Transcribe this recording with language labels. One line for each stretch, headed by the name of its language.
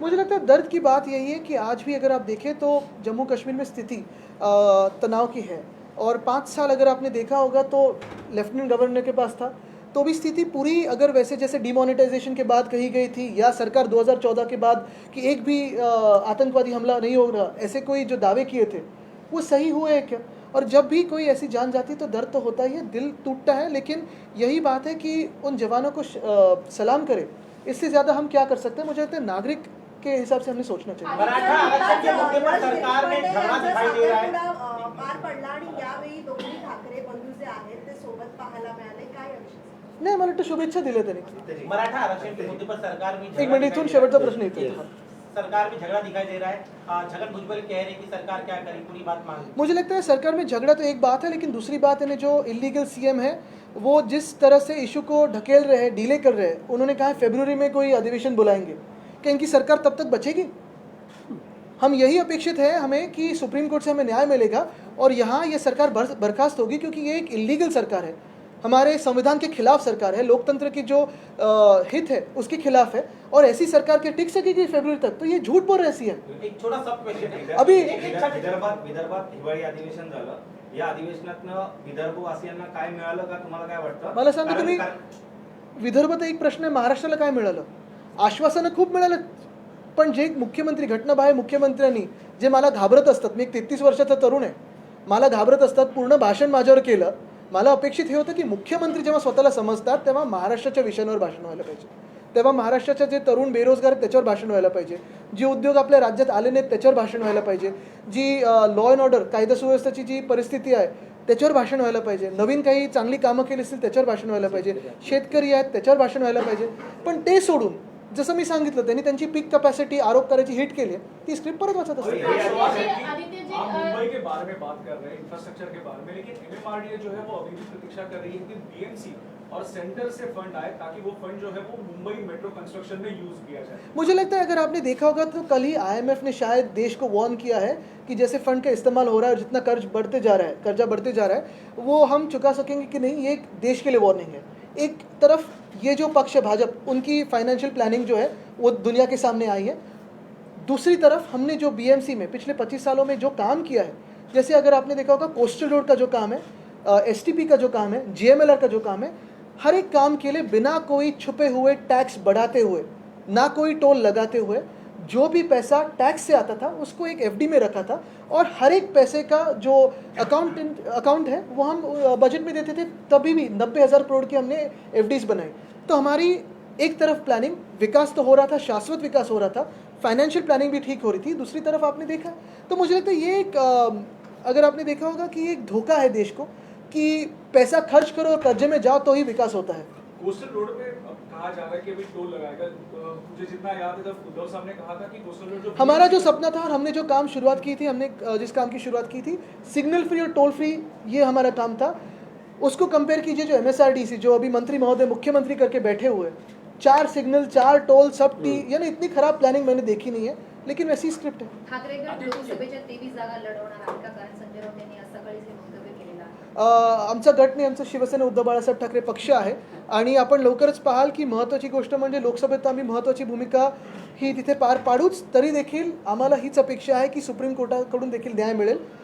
Hindi: मुझे लगता है दर्द की बात यही है कि आज भी अगर आप देखें तो जम्मू कश्मीर में स्थिति तनाव की है और 5 साल अगर आपने देखा होगा तो लेफ्टिनेंट गवर्नर के पास था तो भी स्थिति पूरी अगर वैसे जैसे डिमोनेटाइजेशन के बाद कही गई थी या सरकार 2014 के बाद कि एक भी आतंकवादी हमला नहीं हो रहा, ऐसे कोई जो दावे किए थे वो सही हुए हैं क्या? और जब भी कोई ऐसी जान जाती तो दर्द तो होता ही है, दिल टूटता है, लेकिन यही बात है कि उन जवानों को सलाम करें. इससे ज़्यादा हम क्या कर सकते हैं? मुझे लगता है नागरिक के हिसाब से हमने सोचना चाहिए. मराठा आरक्षण के मुद्दे पर सरकार में झगड़ा दिखाई दे रहा है.
Marathi: पार पडला आणि यावेळी दोन्ही ठाकरे बंधू जे आहेत ते सोबत पाहायला मिळाले, काय याविषयी? नाही, मला वाटतं शुभेच्छा दिल्या त्यांनी.
Hindi: मराठा आरक्षण के मुद्दे पर सरकार में
Marathi: एक मिनट, इथून शेवटचा प्रश्न येतो.
Hindi: सरकार में झगड़ा दिखाई दे रहा है. छगन भुजबल कह रहे हैं कि सरकार क्या करी, पूरी बात मान ली. मुझे लगता है सरकार में झगड़ा तो एक बात है, लेकिन दूसरी बात है जो इलीगल सीएम है वो जिस तरह से इशू को ढकेल रहे हैं, डीले कर रहे हैं. उन्होंने कहा फरवरी में कोई अधिवेशन बुलाएंगे. क्या इनकी सरकार तब तक बचेगी? हम यही अपेक्षित है हमें कि सुप्रीम कोर्ट से हमें न्याय मिलेगा और यहाँ ये सरकार बर्खास्त होगी, क्योंकि ये एक इलीगल सरकार है, हमारे संविधान के खिलाफ सरकार है, लोकतंत्र की जो हित है उसके खिलाफ है. और ऐसी सरकार के टिक सकेगी फरवरी तक? तो ये झूठ बोल रही है. एक छोटा सब क्वेश्चन अभी
Marathi: विदर्भात हिवाळी अधिवेशन झालं. या अधिवेशनातनं विदर्भवासियांना काय मिळालं का, तुम्हाला काय वाटतं? मला सांगा तुम्ही, विदर्भात एक प्रश्न आहे, महाराष्ट्राला काय मिळालं? आश्वासनं खूप मिळालं, पण जे मुख्यमंत्री घटनाबाह्य मुख्यमंत्र्यांनी जे मला घाबरत असतात, मी एक 33 वर्षाचा तरुण आहे, मला घाबरत असतात, पूर्ण भाषण माझ्यावर केलं. मला अपेक्षित हे होतं की मुख्यमंत्री जेव्हा स्वतःला समजतात तेव्हा महाराष्ट्राच्या विषयांवर भाषण व्हायला पाहिजे, तेव्हा महाराष्ट्राचे जे तरुण बेरोजगार आहेत त्याच्यावर भाषण व्हायला पाहिजे, जी उद्योग आपल्या राज्यात आले नाहीत त्याच्यावर भाषण व्हायला पाहिजे, जी लॉ अँड ऑर्डर कायदा सुव्यवस्थेची जी परिस्थिती आहे त्याच्यावर भाषण व्हायला पाहिजे, नवीन काही चांगली कामं केली असतील त्याच्यावर भाषण व्हायला पाहिजे, शेतकरी आहेत त्याच्यावर भाषण व्हायला पाहिजे. पण ते सोडून जसं मी सांगितलं त्यांनी त्यांची पीक कॅपॅसिटी आरोप करायची हिट केली आहे, ती स्क्रिप्ट परत वाचत असते.
Hindi: आप मुंबई के बारे में बात कर रहे हैं, इंफ्रास्ट्रक्चर के बारे में, लेकिन एमएमआरडीए जो है वो अभी भी प्रतीक्षा कर रही है कि बीएमसी और सेंटर से फंड आए ताकि वो फंड जो है वो मुंबई मेट्रो कंस्ट्रक्शन में यूज किया जाए. मुझे लगता है अगर आपने देखा होगा तो कल ही IMF ने शायद देश को वार्न किया है कि जैसे फंड का इस्तेमाल हो रहा है और जितना कर्जा बढ़ते जा रहा है वो हम चुका सकेंगे कि नहीं, ये एक देश के लिए वार्निंग है. एक तरफ ये जो पक्ष है भाजपा, उनकी फाइनेंशियल प्लानिंग जो है वो दुनिया के सामने आई है. दूसरी तरफ हमने जो BMC में पिछले 25 सालों में जो काम किया है, जैसे अगर आपने देखा होगा कोस्टल रोड का जो काम है, STP का जो काम है, GMLR का जो काम है, हर एक काम के लिए बिना कोई छुपे हुए टैक्स बढ़ाते हुए, ना कोई टोल लगाते हुए, जो भी पैसा टैक्स से आता था उसको एक FD में रखा था और हर एक पैसे का जो अकाउंट है वो हम बजट में देते थे. तभी भी 90,000 करोड़ की हमने FDs बनाई. तो हमारी एक तरफ प्लानिंग, विकास तो हो रहा था, शाश्वत विकास हो रहा था, फाइनेंशियल प्लानिंग भी ठीक हो रही थी. दूसरी तरफ आपने देखा तो मुझे लगता है ये एक अगर आपने देखा होगा कि एक धोखा है देश को कि पैसा खर्च करो और कर्जे में जाओ तो ही विकास होता है. कोस्टल रोड पे कहा जा रहा है कि अभी टोल लगाएगा. मुझे जितना याद है जब उद्धव साहब ने कहा था कि कोस्टल रोड जो हमारा जो सपना था और हमने जो काम शुरुआत की थी, हमने जिस काम की शुरुआत की थी, सिग्नल फ्री और टोल फ्री, ये हमारा काम था. उसको कंपेयर कीजिए जो MSRDC जो अभी मंत्री महोदय मुख्यमंत्री करके बैठे हुए, 4 सिग्नल, 4 टोल, सब टी, यानी इतनी खराब प्लानिंग मैंने देखी नहीं है, लेकिन वैसी स्क्रिप्ट है.
Marathi: ठाकरे गट लोकसभेच्या 23 जागा लढवणार आहेत का? कारण संजय राऊत यांनी आज सकाळीच हे वक्तव्य केलेलं आहे. आमचा गट नाही, आमचं शिवसेना उद्धव बाळासाहेब ठाकरे पक्ष आहे आणि आपण लवकरच पाहाल की महत्त्वाची गोष्ट म्हणजे लोकसभेत आम्ही महत्त्वाची भूमिका ही तिथे पार पाडूच. तरी देखील आम्हाला हीच अपेक्षा आहे की सुप्रीम कोर्टाकडून देखील न्याय मिळेल.